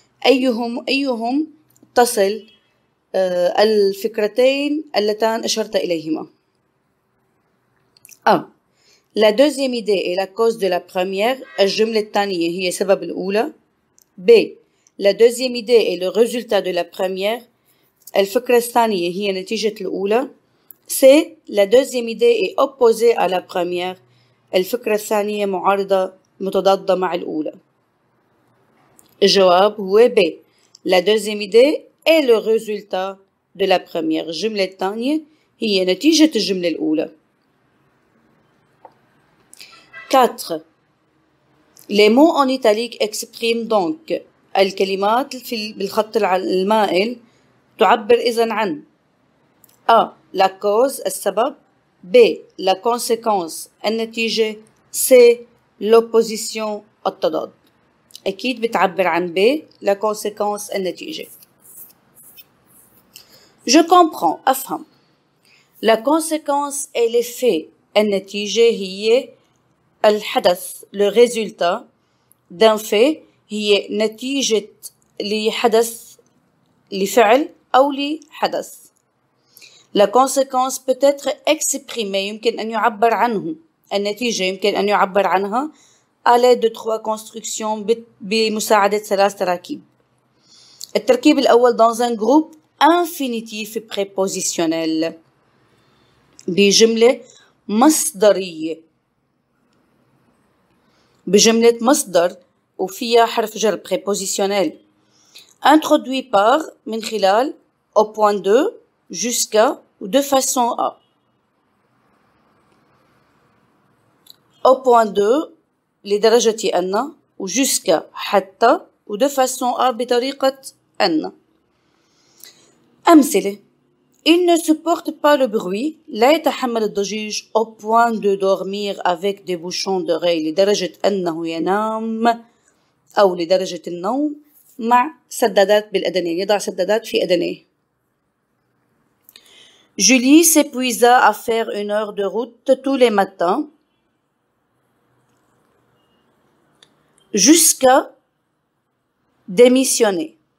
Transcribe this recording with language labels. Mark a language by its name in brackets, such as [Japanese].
[Arabic] أيهم تصل الفكرتين اللتان أشرت إليهما. A. [French] La deuxième idée est la cause de la première. [Arabic] الجملة الثانية هي سبب الأولى. B. [French] La deuxième idée est le résultat de la première. [Arabic] الفكرة الثانية هي نتيجة الأولى. C. [French] La deuxième idée est opposée à la première. [Arabic] الفكرة الثانية معارضة متضادة مع الأولى. الجواب هو B. [French] La deuxième idée est le résultat de la première. [Arabic] الجملة الثانية هي نتيجة الجملة الأولى. 4. [French] Les mots en italique expriment donc. [Arabic] الكلمات بالخط المائل تعبر إذن عن A. [French] La cause السبب. B. La conséquence النتيجة. C. L'opposition التضاد. [Arabic] أكيد بتعبر عن B. [French] La conséquence النتيجة. Je comprends. أفهم. La conséquence est l'effet. [Arabic] النتيجة هي الحدث [French] le résultat d'un fait [Arabic] هي نتيجة لحدث لفعل أو لحدث. [French] La conséquence peut être exprimée [Arabic] يمكن أن يعبر عنه. النتيجة يمكن أن يعبر عنها [French] à l'aide de 3 constructions [Arabic] بمساعدة 3 تراكيب. التركيب الأول [French] dans un groupe infinitif prépositionnel [Arabic] بجملة مصدرية، بجملة مصدر وفيها حرف جر [French] prépositionnel introduit par [Arabic] من خلال [French] au point 2 jusqu'à ou de façon à. Au point 2 [Arabic] لدرجة أن [French] و jusqu'à حتى و de façon à بطريقة أن. أمثلة: Il ne supporte pas le bruit. [Arabic] لا يتحمل الضجيج [French] au point de dormir avec des bouchons d'oreilles [Arabic] لدرجة أنه ينام أو لدرجة النوم مع سدادات بالأذنين، يضع سدادات في أذنيه. [French] Julie s'épuisa à faire 1 heure de route tous les matins jusqu'à démissionner.